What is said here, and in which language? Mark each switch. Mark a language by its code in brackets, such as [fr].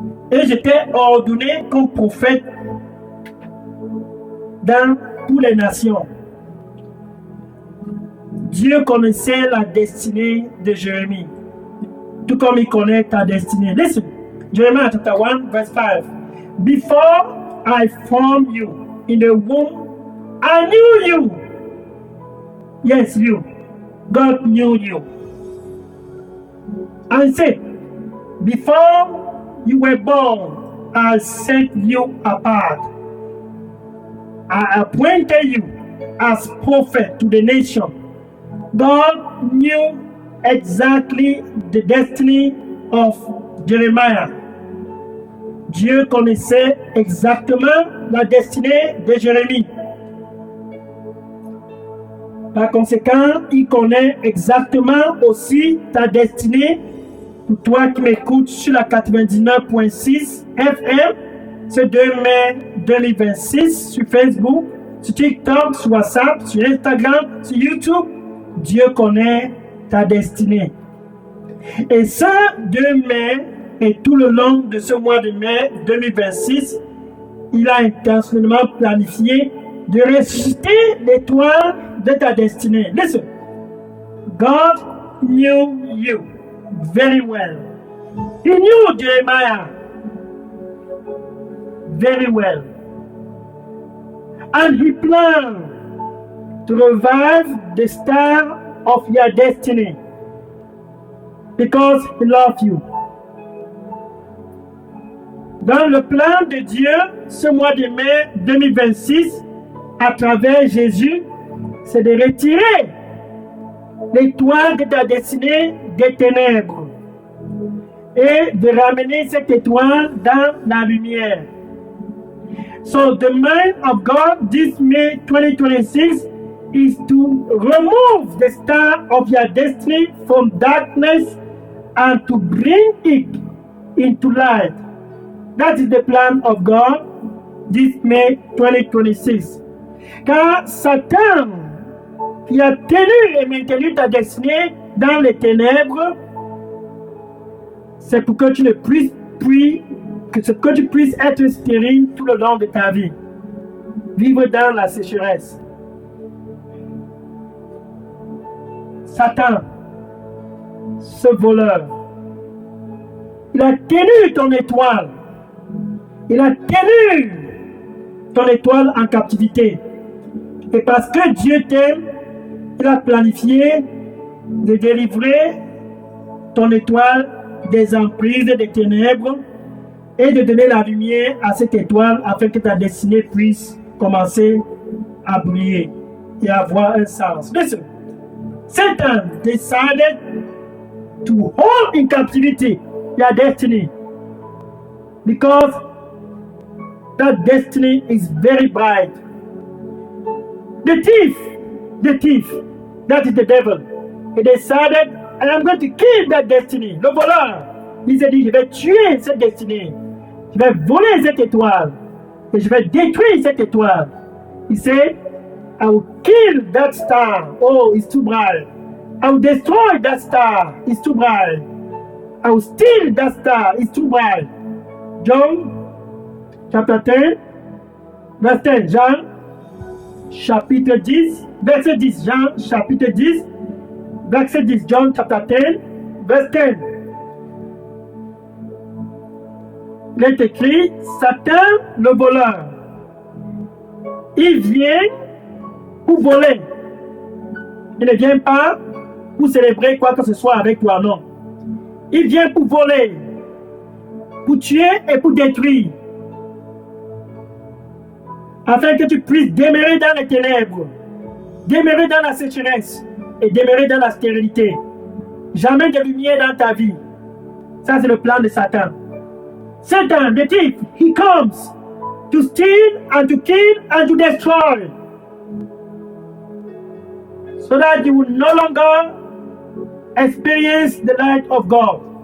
[fr] Et je t'ai ordonné comme prophète dans toutes les nations. Dieu connaissait la destinée de Jérémie, tout comme il connaît ta destinée. [en] Listen, Jeremiah chapter 1, verse 5. Before I formed you in the womb, I knew you. Yes, you. God knew you. And said, before you were born, I set you apart. I appointed you as prophet to the nation. God knew exactly the destiny of Jeremiah. [fr] Dieu connaissait exactement la destinée de Jérémie. Par conséquent, il connaît exactement aussi ta destinée. Pour toi qui m'écoutes sur la 99.6 FM, ce 2 mai 2026, sur Facebook, sur TikTok, sur WhatsApp, sur Instagram, sur YouTube, Dieu connaît ta destinée. Et ce 2 mai, et tout le long de ce mois de mai 2026, il a intentionnellement planifié de ressusciter l'étoile de ta destinée. [en] Listen, God knew you very well. He knew Jeremiah very well. And he planned to revive the star of your destiny because he loves you. [fr] Dans le plan de Dieu, ce mois de mai 2026, à travers Jésus, c'est de retirer l'étoile de ta destinée des ténèbres et de ramener cette étoile dans la lumière. [en] So the mind of God this May 2026 is to remove the star of your destiny from darkness and to bring it into light. That is the plan of God this May 2026. [fr] Car Satan, qui a tenu et maintenu ta destinée dans les ténèbres, c'est pour que tu ne puisses plus, que tu puisses être stérile tout le long de ta vie. Vivre dans la sécheresse. Satan, ce voleur, il a tenu ton étoile. Il a tenu ton étoile en captivité. Et parce que Dieu t'aime, il a planifié de délivrer ton étoile des emprises des ténèbres et de donner la lumière à cette étoile afin que ta destinée puisse commencer à briller et avoir un sens. [en] Listen, Satan decided to hold in captivity your destiny because that destiny is very bright. The thief, that is the devil, he decided, and I'm going to kill that destiny. [fr] Le voleur, il s'est dit, je vais tuer cette destinée. Je vais voler cette étoile. Et je vais détruire cette étoile. [en] He said, I will kill that star. Oh, it's too bright. I will destroy that star. It's too bright. I will steal that star. It's too bright. John chapter 10, verse 10. [fr] Jean chapitre 10, verset 10. Jean chapitre 10, verset 10. [en] John chapter 10, verse 10. [fr] Il est écrit, Satan le voleur Il vient pour voler. Il ne vient pas pour célébrer quoi que ce soit avec toi, non. Il vient pour voler, pour tuer et pour détruire. Afin que tu puisses demeurer dans les ténèbres, demeurer dans la sécheresse et demeurer dans la stérilité. Jamais de lumière dans ta vie. Ça, c'est le plan de Satan. [en] Satan, the thief, he comes to steal and to kill and to destroy. So that you will no longer experience the light of God.